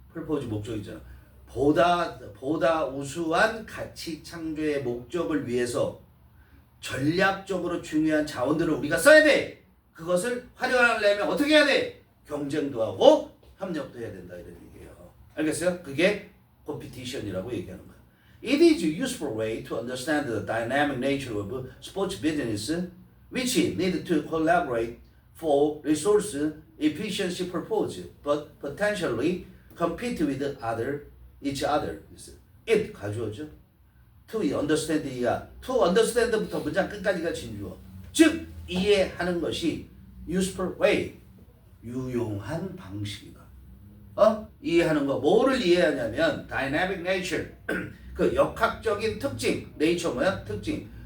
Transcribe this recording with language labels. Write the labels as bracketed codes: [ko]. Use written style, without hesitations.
[ko] purpose 목적이잖아. 보다 우수한 가치 창조의 목적을 위해서 전략적으로 중요한 자원들을 우리가 써야 돼. 그것을 활용하려면 어떻게 해야 돼? 경쟁도 하고 협력도 해야 된다 이런 얘기예요. 알겠어요? 그게 competition이라고 얘기하는 거야. [en] It is a useful way to understand the dynamic nature of sports business, which need to collaborate for resource efficiency purpose, but potentially compete with each other. [ko] It 가주어죠. [en] To understand이야. [ko] To understand부터 문장 끝까지가 진주어. 즉 이해하는 것이 [en] useful way, [ko] 유용한 방식이다. 이해하는 거. 뭐를 이해하냐면 [en] dynamic nature, [ko] 그 역학적인 특징. nature 뭐야? 특징.